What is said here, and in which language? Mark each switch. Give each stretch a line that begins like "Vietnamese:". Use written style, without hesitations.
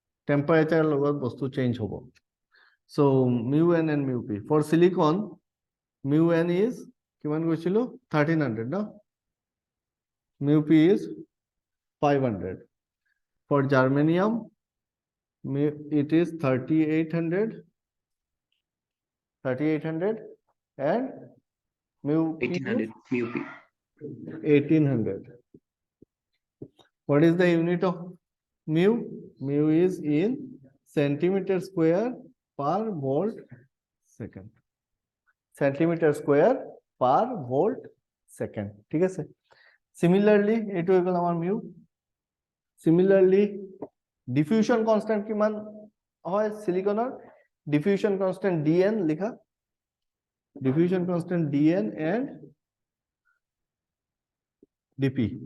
English: Temperature
Assamese: লগত বস্তু
English: change
Assamese: হ'ব.
English: So mu n and mu p. For silicon, mu n is
Assamese: কিমান কৈছিলো
English: 1300 no? Mu p is 500. For germanium, it is 3800 and mu p is
Assamese: 1800 মিউপি
English: 1800. What is the unit of mu? Mu is in centimeter square per volt second. Centimeter square per volt second.
Assamese: ঠিক আছে?
English: Similarly,
Assamese: এইটো হৈ গ'ল আমাৰ mu.
English: Similarly, diffusion constant
Assamese: কিমান হয় সিলিকনৰ?
English: Diffusion constant dn
Assamese: লিখা.
English: Diffusion constant dn and dp.